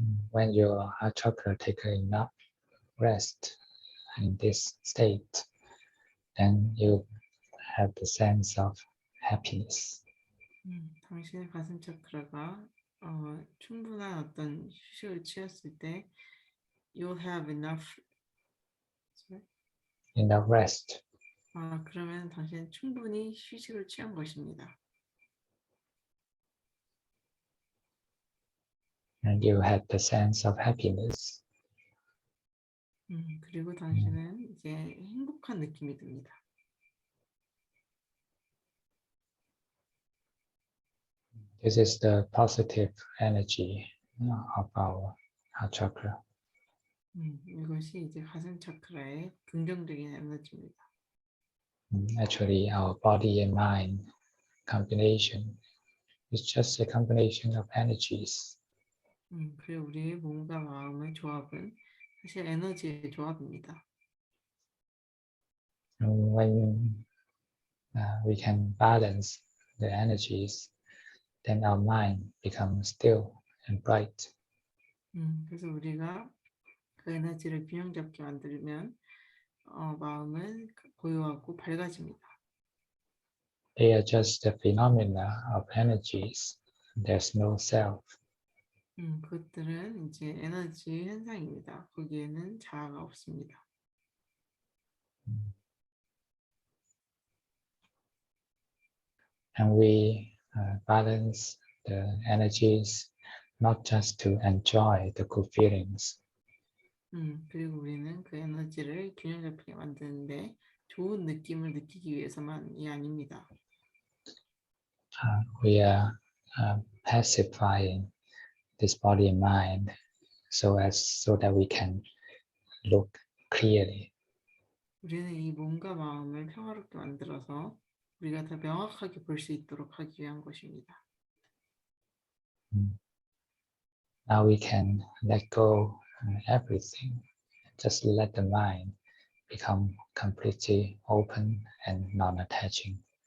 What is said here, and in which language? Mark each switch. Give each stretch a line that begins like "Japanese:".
English: When your heart chakra takes enough rest in this state, then you have the sense of happiness.
Korean: 당신의 가슴 차크라가 충분한 어떤 휴식을 취했을 때
English: you'll have enough rest.
Korean: 그러면 당신은 충분히 휴식을 취한 것입니다.
English: And you have the sense of happiness.
Korean: 그리고 당신은 이제 행복한 느낌이 듭니다.
English: This is the positive energy of our heart chakra.
Korean: 이것이 이제 가슴 차크라의 긍정적인 에너지입니다.
English: Actually, our body and mind combination is just a combination of energies.
Korean: 그리고 우리의 몸과 마음의 조합은 사실 에너지의 조합입니다.
English: And when we can balance the energies, then our mind becomes still and bright.
Korean: 그래서 우리가 그 에너지를 균형 잡게 만들면 마음은 고요하고 밝아집니다.
English: They are just the phenomena of energies. There's no self.
Korean: 그것들은 이제 에너지 현상입니다. 거기에는 자아가 없습니다.
English: And we balance the energies not just to enjoy the good feelings,
Korean: 그리고 우리는 그 에너지를 균형 잡히게 만드는데 좋은 느낌을 느끼기 위해서만이 아닙니다.
English: we are pacifying this body and mind so that we can look clearly.
Korean: 우리는 이 몸과 마음을 평화롭게 만들어서 우리가 더 명확하게 볼 수 있도록 하기 위한 것입니다.
English: Now we can let go everything. Just let the mind become completely open and non-attaching.